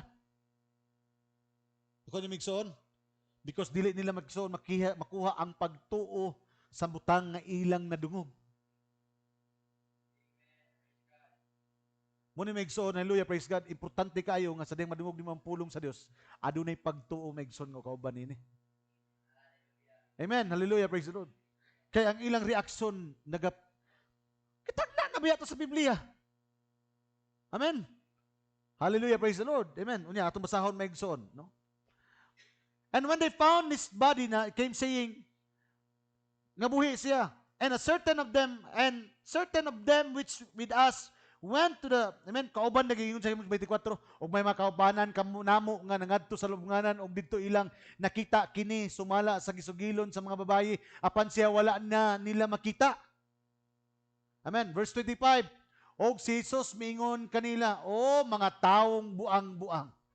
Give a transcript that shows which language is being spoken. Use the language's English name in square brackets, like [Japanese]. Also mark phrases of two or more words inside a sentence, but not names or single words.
[Cebuano] Ikaw ni Megson, because dili nila Megson makuha ang pagtuo sa butang nga ilang nadungog. Muna Megson, hallelujah, [English] praise God, [Cebuano] importante kayo nga sa diyang madungog ni mga pulong sa Dios, adunay pagtuo Megson nga kauban nini. [English] Amen, hallelujah, praise the Lord. [Cebuano] Kaya ang ilang reaksyon, kitagna na ba ito sa Biblia? Amen. [English] Hallelujah, praise the Lord. [Cebuano] Amen. Unya, atong basahon Megson, no? [English] And when they found his body na, came saying, [Cebuano] nga buhi siya, [English] and certain of them which with us, went to the, [Cebuano] amen, kauban nagingon sa 24, og may makaubanan kamo namo nga nangadto sa lubnganan og didto ilang nakita kini sumala sa gisugilon sa mga babayi apan siya wala na nila makita. Amen. Verse 25, og si Jesus miingon kanila, o mga taong buang-buang.